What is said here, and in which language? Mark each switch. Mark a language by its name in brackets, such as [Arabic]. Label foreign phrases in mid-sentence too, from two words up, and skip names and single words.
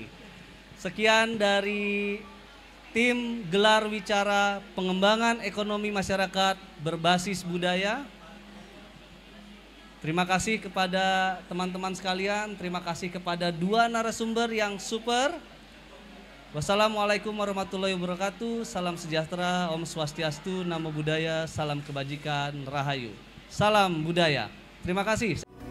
[Indonesian] Sekian dari tim gelar wicara pengembangan ekonomi masyarakat berbasis budaya. Terima kasih kepada teman-teman sekalian, terima kasih kepada 2 narasumber yang super. [Arabic] والسلام عليكم ورحمة الله وبركاته. [Indonesian] Salam sejahtera, [Sanskrit] Om Swastiastu, [Pali] Namo Buddhaya, [Indonesian] salam kebajikan, Rahayu. Salam budaya. Terima kasih.